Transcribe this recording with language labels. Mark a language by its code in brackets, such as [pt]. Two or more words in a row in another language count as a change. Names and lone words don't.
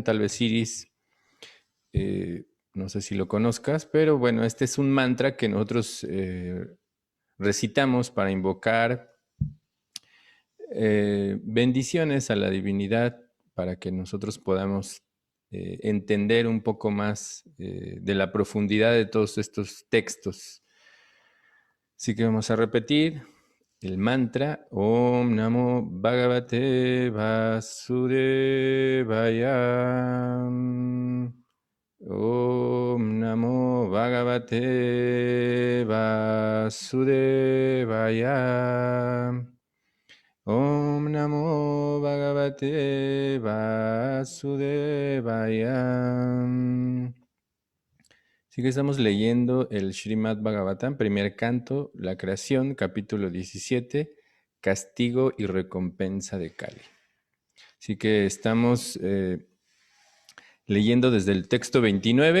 [es] Tal vez Iris no sé si lo conozcas, pero bueno, este es un mantra que nosotros recitamos para invocar bendiciones a la divinidad para que nosotros podamos entender un poco más de la profundidad de todos estos textos. Así que vamos a repetir el mantra [sa] Om Namo Bhagavate Vasudevaya. Om Namo Bhagavate Vasudevaya. Om Namo Bhagavate Vasudevaya. [es] Así que estamos leyendo el Srimad Bhagavatam, primer canto, la creación, capítulo 17, castigo y recompensa de Kali. Así que estamos leyendo desde el texto 29.